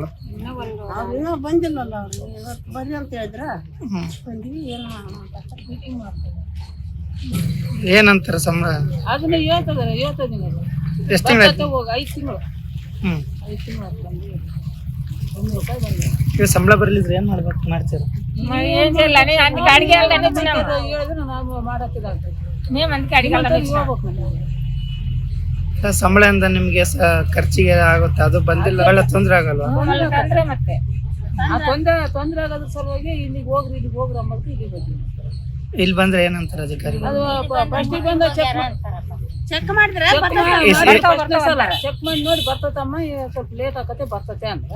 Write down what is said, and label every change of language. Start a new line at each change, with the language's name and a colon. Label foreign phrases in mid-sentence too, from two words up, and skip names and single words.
Kannada: ಅವ್ರು ಇನ್ನೂ ಬಂದಿಲ್ಲಲ್ಲ, ಅವ್ರು ಇವತ್ತು ಬರ್ರಿ ಅಂತ ಹೇಳಿದ್ರ ಬಂದಿವಿ. ಏನೋ ಮೀಟಿಂಗ್ ಮಾಡ್ತಾರೆ. ಏನಂತಾರ ಸಂಬಳ? ಅದನ್ನ ಹೇಳ್ತದಾರೆ ಎಷ್ಟು ತಿಂಗಳ? 5 ತಿಂಗಳು. 5 ತಿಂಗಳು ಬಂದು ₹100 ಬಂದಿದೆ. ಈಗ ಸಂಬಳ ಬರ್ಲಿದ್ರೆ ಏನ್ ಮಾಡ್ತೀರ?
Telugu: ఏం చేయాలని అందుకే అడిగేయాలని
Kannada: ಹೇಳಿದ್ರೆ ನಾವು ಮಾಡಕ್ಕಿದಾಗ್ತದೆ.
Telugu: మేము అందుకే అడిగాలని
Kannada: ಸಂಬಳದಿಂದ ನಿಮ್ಗೆ ಖರ್ಚಿಗೆ ಆಗುತ್ತೆ, ಅದು ಬಂದಿಲ್ಲ ಒಳ್ಳೆ ತೊಂದ್ರೆ ಆಗಲ್ವಾ? ಅಂದ್ರೆ ಮತ್ತೆ ತೊಂದ್ರೆ ಆಗೋದ್ರ ಸಲುವಾಗಿ ಇಲ್ಲಿಗೆ ಹೋಗ್ರಿ ಅಂಬಕ್ಕೆ ಇಲ್ಲಿಗೆ ಬಂದಿವಿ. ಇಲ್ಲಿ ಬಂದ್ರೆ ಏನಂತಾರ ಅಧಿಕಾರಿಗಳು? ಫಸ್ಟಿಗೆ ಬಂದ ಚೆಕ್ ಮಾಡಿದ್ರೆ ಚೆಕ್ ಮಾಡಿ ನೋಡಿ ಬರ್ತತಮ್ಮ, ಸ್ವಲ್ಪ ಲೇಟ್ ಆಕತೆ ಬರ್ತತೆ ಅಂದ್ರೆ.